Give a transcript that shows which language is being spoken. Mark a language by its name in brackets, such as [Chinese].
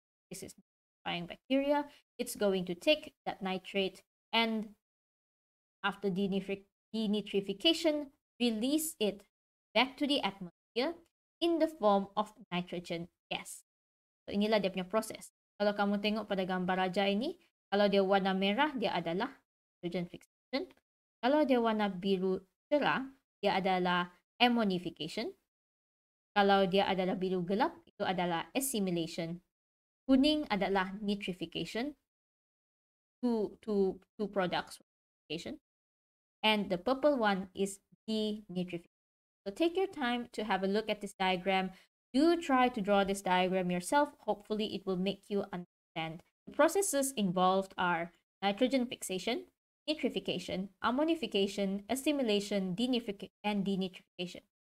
[English] This is nitrifying bacteria. It's going to take that nitrate and after denitrification, release it back to the atmosphere in the form of nitrogen gas. [Malay] So, inilah dia punya proses. Kalau kamu tengok pada gambar raja ini, kalau dia warna merah, dia adalah nitrogen fixation. Kalau dia warna biru cerah, dia adalah ammonification. Kalau dia adalah biru gelap, itu adalah assimilation. Kuning adalah nitrification. [English] Two products. And the purple one is denitrification. So take your time to have a look at this diagram. Do try to draw this diagram yourself. Hopefully it will make you understand. The processes involved are nitrogen fixation, nitrification, ammonification, assimilation, and denitrification.